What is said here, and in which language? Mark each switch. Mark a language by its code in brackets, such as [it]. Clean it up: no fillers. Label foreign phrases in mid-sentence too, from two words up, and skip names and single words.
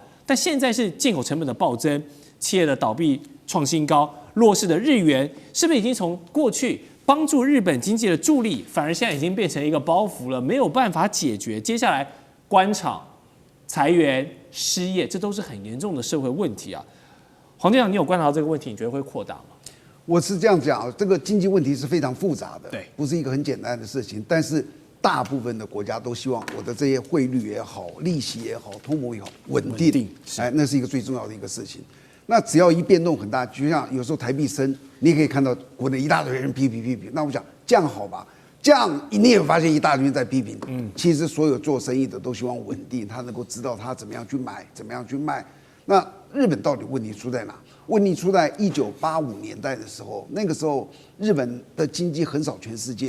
[zh] 但現在是進口成本的暴增，企業的倒閉創新高，弱勢的日元是不是已經從過去幫助日本經濟的助力，反而現在已經變成一個包袱了，沒有辦法解決？接下來關廠、裁員、失業，這都是很嚴重的社會問題啊。黃店長，你有觀察到這個問題，你覺得會擴大嗎？我是這樣講，這個經濟問題是非常複雜的，對，不是一個很簡單的事情，但是大部分的国家都希望我的这些匯率也好、利息也好、通膨也好穩定，哎，那是一個最重要的一個事情。那只要一變動很大，就像有時候台幣升，你也可以看到國內一大堆人批評。那我想這樣好吧？這樣你也發現一大堆人在批評。其實所有做生意的都希望穩定，他能夠知道他怎麼樣去買，怎麼樣去賣。那日本到底問題出在哪？問題出在1985年代的時候，那個時候日本的經濟橫掃全世界。